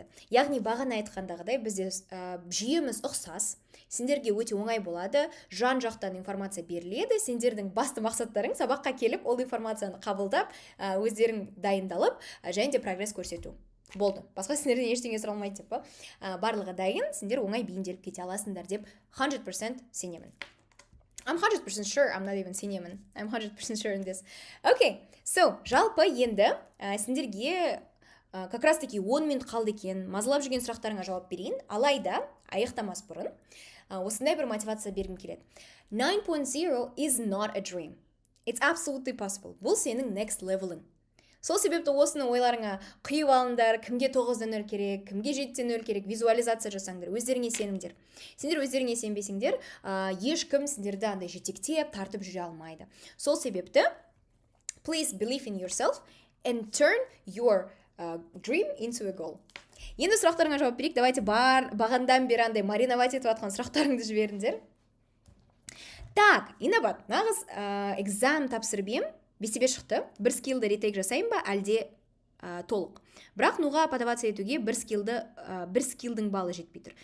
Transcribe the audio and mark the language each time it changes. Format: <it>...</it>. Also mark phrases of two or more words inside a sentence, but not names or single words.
<kk>Яғни бағана айтқандағыдай бізде жүйеміз ұқсас, сендерге өте оңай болады, жан-жақтан информация беріледі, сендердің басты мақсаттарың сабаққа келіп, ол информацияны қабылдап, өздерің дайындалып, және де прогресс көрсету. Болды. Басқа сендерден ештеңе сұралмайды деп, барлығы дайын, сендер оңай бейімделіп кете аласыңдар деп 100% сенемін.</kk> <en>I'm 100% sure, I'm not even сенемін. I'm 100% sure in this. Okay, so,</en> <kk>жалпы енді сендерге</kk> <ru>как раз таки</ru> <kk>10 минут қалды екен, мазалап жүрген сұрақтарыңа жауап берейін. Алайда, аяқтамас бұрын, осындай бір мотивация бергім келеді.</kk> <en>9.0 is not a dream. It's absolutely possible.</en> <kk>Бұл сенің</kk> <en>next level'ың.</en> <kk>Сол себепті осыны ойларыңа құйып алыңдар, кімге 9-дан 0 керек, кімге 7-ден 0 керек, визуализация жасаңдар, өздеріңе сеніңдер. Сендер өздеріңе сенбесеңдер, ешкім сендерді андай жетектеп, тартып жүре алмайды. Сол себепті</kk> <en>please believe in yourself and turn your dream into a goal.</en> <kk>Енді сұрақтарыңа жауап берейік. Давайте бағандан бері андай мариновать етіп атқан сұрақтарыңды жіберіңдер. Так, инабат, нағыз экзам тапсырып ем, 5-те шықты. Бір скиллді ретейк жасайын ба, әлде толық. Бірақ нуға подаваться етуге бір скиллдің балы жетпей тұр.</kk>